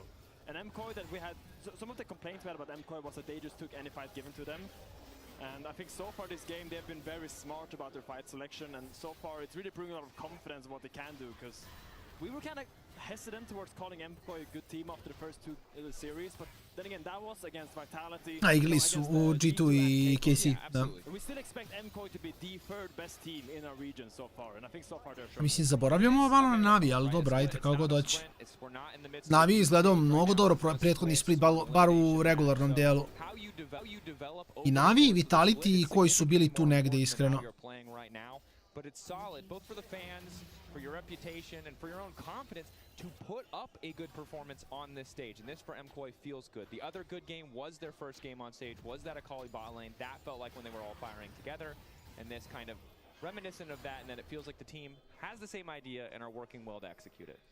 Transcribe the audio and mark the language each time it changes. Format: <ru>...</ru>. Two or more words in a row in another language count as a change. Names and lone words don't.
<en>And MKOI that we had, some of the complaints we had about MKOI was that they just took any fight given to them. And I think so far this game they've been very smart about their fight selection, and so far it's really bringing a lot of confidence in what they can do, because we were kind of hesitant towards calling MKOI a good team after the first two series, but then again that was against Vitality.</en> <sr>Igli su u G2 i KC, da.</sr> <en>We still expect MKOI to be the third best team in our region so far, and I think so far they're sure.</en> <sr>Mislim, zaboravljamo malo na Navi, ali dobro, ajde, kako god hoće. Navi je izgledao mnogo dobro prethodni split, bar u regularnom delu. I Navi i Vitality koji su bili tu negde, iskreno.</sr> <en>But it's solid, both for the fans, for your reputation, and for your own confidence to put up a good performance on this stage. And this for MKOI feels good. The other good game was their first game on stage, was that Akali bot lane. That felt like when they were all firing together. And this kind of reminiscent of that, and then it feels like the team has the same idea and are working well to execute it.</en>